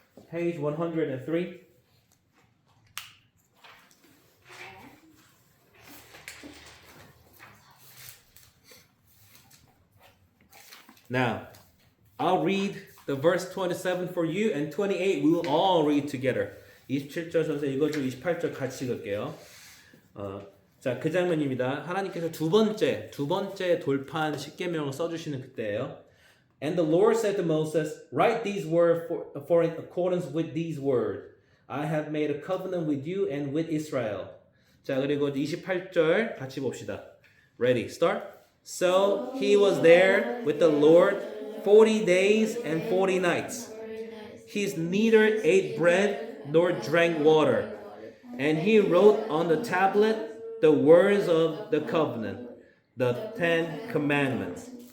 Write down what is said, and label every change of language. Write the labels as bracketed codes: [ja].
[en] Page 103. Now, I'll read the verse 27 for you, and 28 we will all read together. [ko] 27절 전서 읽어주고 28절 같이 읽을게요. 자, 그 장면입니다. 하나님께서 두 번째 돌판 십계명을 써주시는 그때예요. [en] And the Lord said to Moses, write these words for in accordance with these words. I have made a covenant with you and with Israel. [ko] 자, 그리고 28절 같이 봅시다. [en] Ready, start. So he was there with the Lord 40 days and 40 nights. He neither ate bread nor drank water. And he wrote on the tablet the words of the covenant, the 10 commandments.